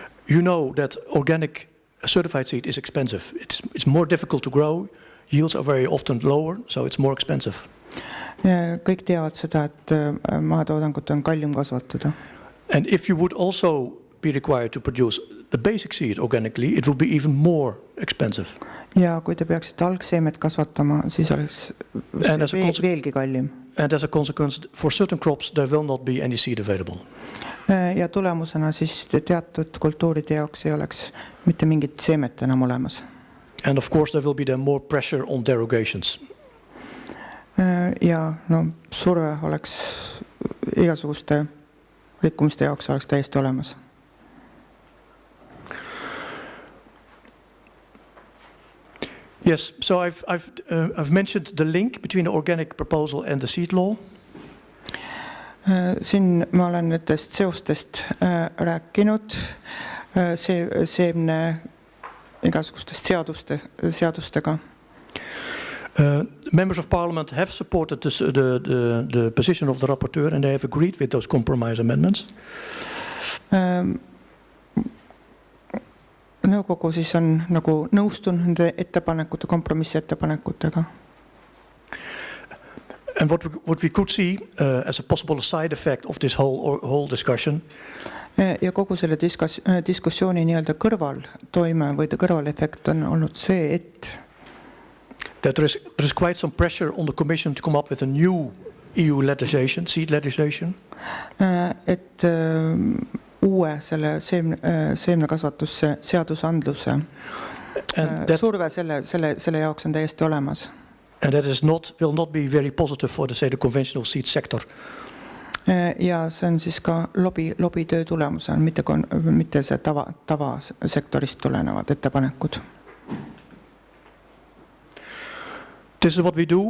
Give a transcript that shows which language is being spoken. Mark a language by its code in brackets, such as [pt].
[en] You know that organic certified seed is expensive. It's more difficult to grow. Yields are very often lower, so it's more expensive. [et] Kõik teavad seda, et mahetoodangut on kallim kasvatada. [en] And if you would also be required to produce the basic seed organically, it would be even more expensive. [et] Ja kui te peaksite algseemet kasvatama, siis oleks veelgi kallim. [en] And as a consequence, for certain crops, there will not be any seed available. [et] Ja tulemusena siis teatud kultuuride jaoks ei oleks mitte mingit seemet enam olemas. [en] And of course, there will be then more pressure on derogations. [et] Ja surve oleks igasuguste rikkumiste jaoks oleks täiesti olemas. [en] Yes, so I've mentioned the link between the organic proposal and the seed law. [et] Siin ma olen nendest seostest rääkinud, seemne igasugustest seadustega. [en] Members of Parliament have supported the position of the rapporteur and they have agreed with those compromise amendments. [et] Nõukogu siis on nagu nõustunud nende ettepanekute, kompromissettepanekutega. [en] And what we could see as a possible side effect of this whole discussion. [et] Ja kogu selle diskussiooni nii-öelda kõrvaltoime või kõrvalefekt on olnud see, et [en] that there is quite some pressure on the Commission to come up with a new EU legislation, seed legislation. [et] Et uue selle seemnekasvatusse seadusandluse surve selle jaoks on täiesti olemas. [en] And that will not be very positive for the conventional seed sector. [et] Ja see on siis ka lobitöö tulemusel, mitte see tavasektorist tulenevad ettepanekud. [en] This is what we do.